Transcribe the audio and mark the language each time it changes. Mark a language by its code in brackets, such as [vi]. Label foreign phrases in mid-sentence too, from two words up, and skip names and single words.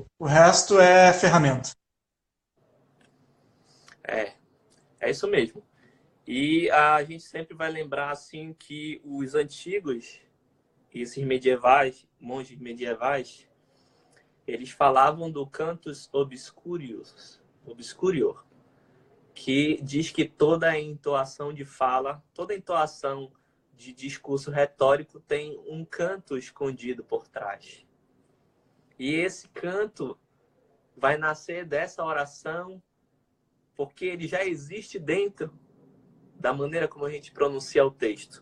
[pt] O resto é ferramenta. é, é isso mesmo. E a gente sempre vai lembrar assim que os antigos, esses medievais, monges medievais, eles falavam do [la] cantus obscurius, obscurior, [pt] que diz que toda entoação de fala, toda entoação de discurso retórico tem um canto escondido por trás. E esse canto vai nascer dessa oração porque ele já existe dentro da maneira como a gente pronuncia o texto.